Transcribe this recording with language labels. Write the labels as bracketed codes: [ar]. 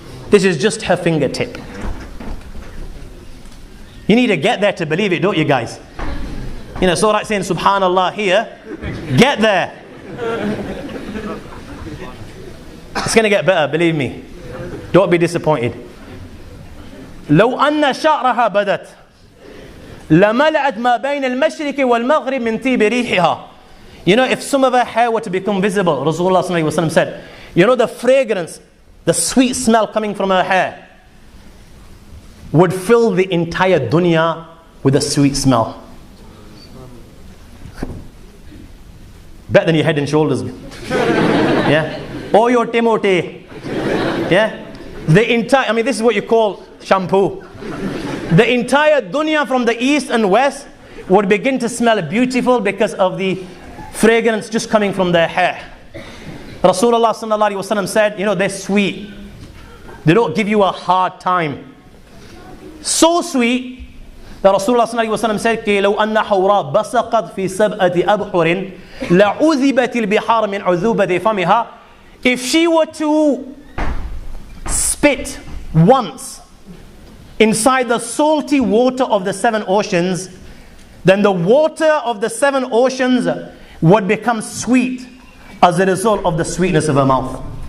[en] This is just her fingertip. You need to get there to believe it, don't you guys? You know, it's all right saying subhanallah here. Get there. It's going to get better, believe me. Don't be disappointed. [ar] لو أن شعرها بدت لملأت ما بين المشرق والمغرب من طيب ريحها. [en] You know, if some of her hair were to become visible, Rasulullah sallallahu alaihi wasallam said, you know, the fragrance, the sweet smell coming from her hair, would fill the entire dunya with a sweet smell. Better than your Head and Shoulders. Yeah? Or your Timote. Yeah? The entire, I mean, this is what you call shampoo. The entire dunya from the east and west would begin to smell beautiful because of the fragrance just coming from their hair. Rasulullah sallallahu alaihi wasallam said, you know, they're sweet. They don't give you a hard time. So sweet that Rasulullah sallallahu alaihi wasallam said, [ar] لو أن حوراء بسقت في سبعة أبحر لعذبت البحار من عذوبة فمها. [en] If she were to spit once inside the salty water of the 7 oceans, then the water of the 7 oceans would become sweet as a result of the sweetness of her mouth.